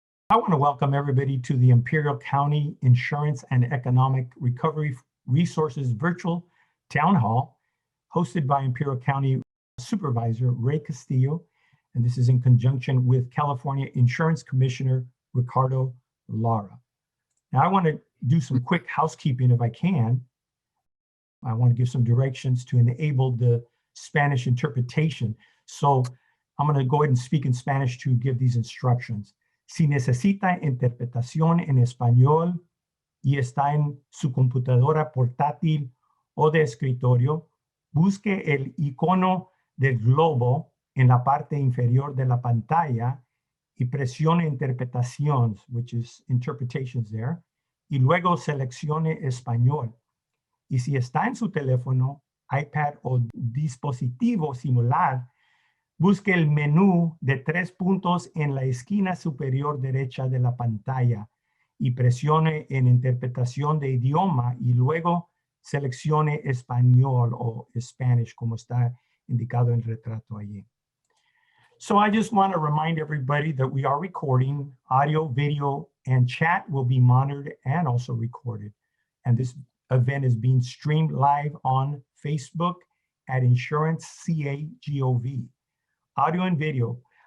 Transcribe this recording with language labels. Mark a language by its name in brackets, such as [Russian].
[English] I want to welcome everybody to the Imperial County Insurance and Economic Recovery Resources Virtual Town Hall, hosted by Imperial County Supervisor Ray Castillo, and this is in conjunction with California Insurance Commissioner Ricardo Lara. Now, I want to do some quick housekeeping if I can. I want to give some directions to enable the Spanish interpretation. So I'm going to go ahead and speak in Spanish to give these instructions. [Spanish] Si necesita interpretación en español y está en su computadora portátil o de escritorio, busque el icono del globo en la parte inferior de la pantalla y presione interpretaciones, [English] which is interpretations there, [Spanish] y luego seleccione español. Y si está en su teléfono, iPad o dispositivo similar, busque el menú de 3 puntos en la esquina superior derecha de la pantalla y presione en interpretación de idioma y luego seleccione español o Spanish como está indicado en el retrato allí. [English] So I just want to remind everybody that we are recording. Audio, video, and chat will be monitored and also recorded. And this event is being streamed live on Facebook at Insurance CAGOV. Audio and video.